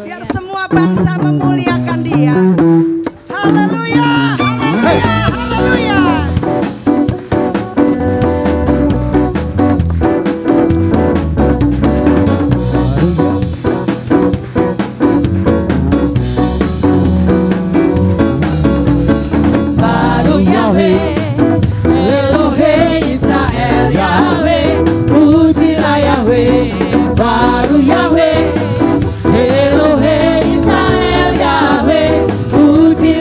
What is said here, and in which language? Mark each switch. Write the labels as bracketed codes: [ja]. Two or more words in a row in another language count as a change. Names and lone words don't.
[id] Biar semua bangsa memuliakan Dia. Haleluya, haleluya, haleluya. [he] ברוך יהוה, אלהי ישראל יהוה, pujilah Yahweh. ברוך יהוה, אלהי ישראל יהוה, [id] pujilah